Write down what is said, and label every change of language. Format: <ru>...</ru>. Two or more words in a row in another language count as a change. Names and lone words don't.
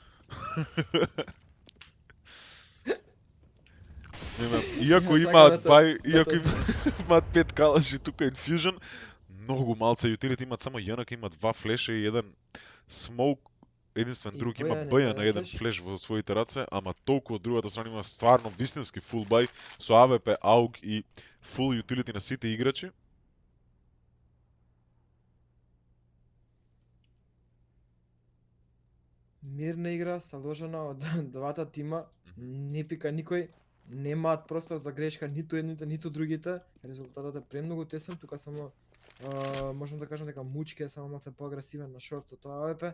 <mk>Иако имаат имаат 5 калаши тука Infusion, многу малце utility имаат, само Јанак има 2 флеша и еден smoke, единствен друг има Бајан на еден флеш во своите раце, ама толку од другата страна има стварно вистински</mk> <en>full buy</en> <mk>со AWP, AUG и</mk> <en>full utility</en> <mk>на сите играчи. Мирна игра, сталожена од двата тима, не пика никој, немаат простор за грешка ниту едните, ниту другите. Резултатот е премногу тесен, тука само можам да кажам дека Мучки е само малце поагресивен на шорт со тоа АВП.</mk>